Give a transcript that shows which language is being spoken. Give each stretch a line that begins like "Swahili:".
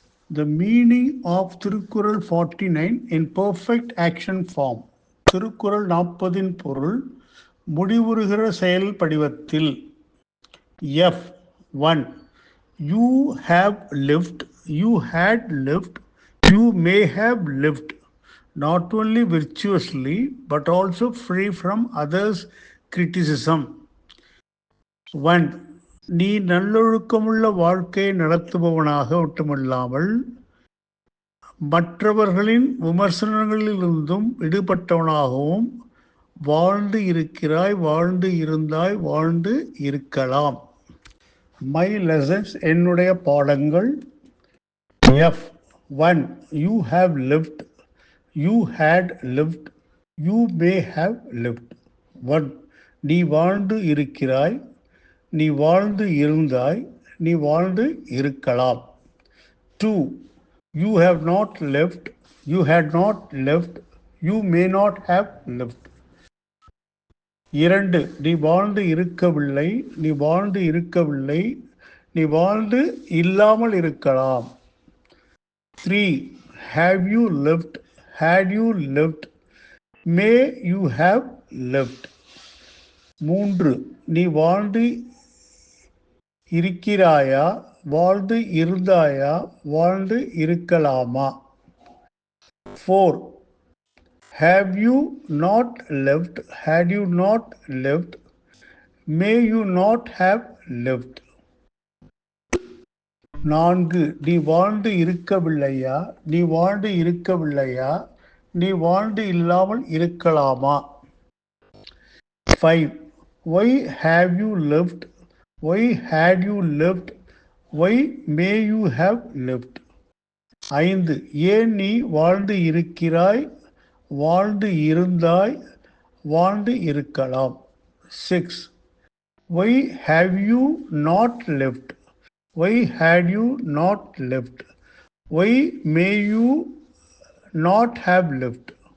English: The meaning of Thirukkural 49 in perfect action form.
Tamil: Thirukkural 40 பொருள் முடிவுறுகிற செயல் படிவத்தில். F1.
English: You have lived, you had lived, you may have lived, not only virtuously but also free from others' criticism. 1.
Tamil: நீ நல்லொழுக்கமுள்ள வாழ்க்கையை நடத்துபவனாக மட்டுமல்லாமல் மற்றவர்களின் விமர்சனங்களிலிருந்தும் விடுபட்டவனாகவும் வாழ்ந்து இருக்கிறாய், வாழ்ந்து இருந்தாய், வாழ்ந்து இருக்கலாம்.
English: my lessons,
Tamil: என்னுடைய பாடங்கள். F1.
English: You have lived, you had lived, you may have lived. 1.
Tamil: நீ வாழ்ந்து இருக்கிறாய், நீ வாழ்ந்து இருந்தாய், நீ வாழ்ந்து இருக்கலாம். 2.
English: You have not lived, you had not lived, you may not have lived. 2.
Tamil: நீ வாழ்ந்து இருக்கவில்லை, நீ வாழ்ந்து இருக்கவில்லை, நீ வாழ்ந்து இல்லாமல் இருக்கலாம். 3.
English: Have you lived, had you lived, may you have lived. 3.
Tamil: நீ வாழ்ந்து இருக்கிறாயா, வாழ்ந்து இருந்தாயா, வாழ்ந்து இருக்கலாமா. 4.
English: Have you not lived, had you not lived, may you not have lived. 4.
Tamil: நீ வாழ்ந்து இருக்கவில்லையா, நீ வாழ்ந்து இருக்கவில்லையா, நீ வாழ்ந்து இல்லாமல் இருக்கலாமா. 5.
English: Why have you lived, why had you lived, why may you have lived. 5.
Tamil: ஏன் நீ வாழ்ந்து இருக்கிறாய், வாழ்ந்து இருந்தாய், வாழ்ந்து இருக்கலாம். 6.
English: Why have you not lived, why had you not lived, why may you not have lived.